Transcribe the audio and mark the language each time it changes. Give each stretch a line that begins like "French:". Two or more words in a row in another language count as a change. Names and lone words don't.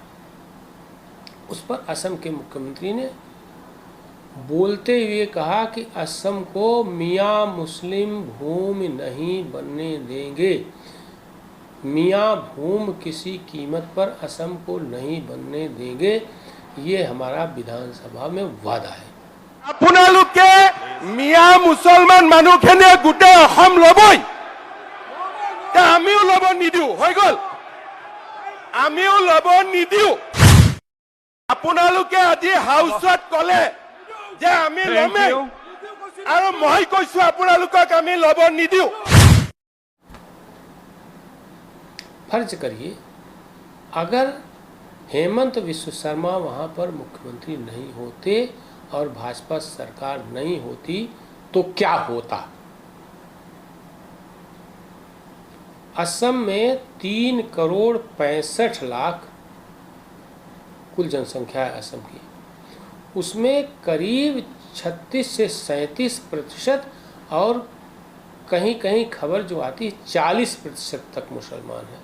Hindi: उस पर असम के मुख्यमंत्री ने बोलते हुए कहा कि असम को मियाँ मुस्लिम भूमि नहीं बनने देंगे, मियाँ भूमि किसी कीमत पर असम को नहीं बनने देंगे, ये हमारा विधानसभा में वादा है।
Assamese: আপোনালোকে মিয়া মুছলমান মানুহখিনিয়ে গোটেই অসম লবই, আমিও লব নিদিও, হৈ গল, আমিও লব নিদিও। আপোনালোকে আজি হাউচত কলে যে আমি লমেই, আৰু মই কৈছো আপোনালোকক আমি লব নিদিও।
Hindi: फर्ज करिए अगर हेमंत बिस्वा शर्मा वहाँ पर मुख्यमंत्री नहीं होते और भाजपा सरकार नहीं होती तो क्या होता। असम में 3 करोड़ 65 लाख कुल जनसंख्या है असम की, उसमें करीब 36 से 37% और कहीं कहीं खबर जो आती है 40% तक मुसलमान हैं।